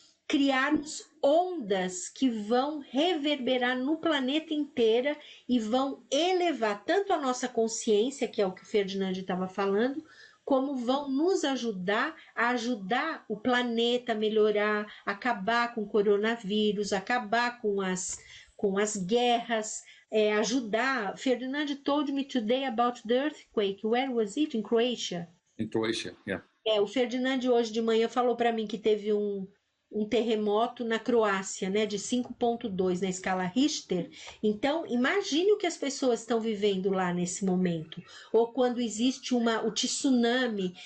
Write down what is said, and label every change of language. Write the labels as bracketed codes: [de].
[pt] criarmos ondas que vão reverberar no planeta inteiro e vão elevar tanto a nossa consciência, que é o que o Ferdinand estava falando, como vão nos ajudar a ajudar o planeta a melhorar, acabar com o coronavírus, acabar com as guerras, ajudar. [en] Ferdinand told me today about the earthquake. Where was it? In Croatia. In Croatia, yeah. [pt] O Ferdinand hoje de manhã falou para mim que teve um terremoto na Croácia, né, de 5,2 na escala Richter. Então, imagine o que as pessoas estão vivendo lá nesse momento, ou quando existe o tsunami.